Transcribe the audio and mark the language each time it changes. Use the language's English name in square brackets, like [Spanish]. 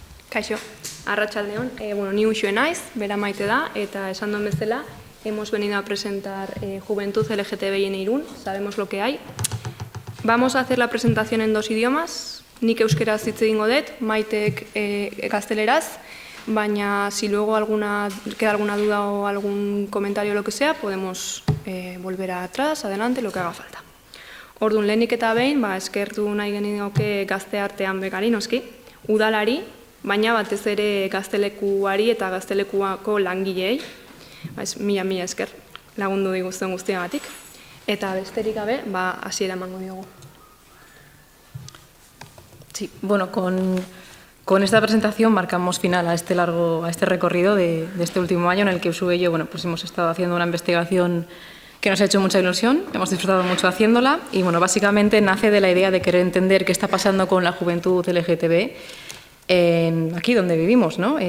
[Basque] Kaixo, arratsaldeon, ni Usue naiz, bera Maite da, eta esan duen bezala, [Spanish] hemos venido a presentar Juventud LGTBI en Irún, sabemos lo que hay. Vamos a hacer la presentación en 2 idiomas, [Basque] nik euskeraz hitz egingo dut, Maitek gazteleraz, [Spanish] baina si luego queda alguna duda o algún comentario o lo que sea, podemos volver atrás, adelante, lo que haga falta. [Basque] Orduan, lehenik eta behin, eskertu nahi genioke Gazteartean bekari noski, udalari, baina batez ere gaztelekuari eta gaztelekuako langileei, mila esker lagundu diguzten guztiagatik. Eta besterik gabe, hasiera emango diogu. [Spanish] Sí, bueno, con esta presentación marcamos final a este recorrido de este último año en el que Usue y yo hemos estado haciendo una investigación que nos ha hecho mucha ilusión, hemos disfrutado mucho haciéndola y básicamente nace de la idea de querer entender qué está pasando con la juventud LGTB aquí donde vivimos, ¿no?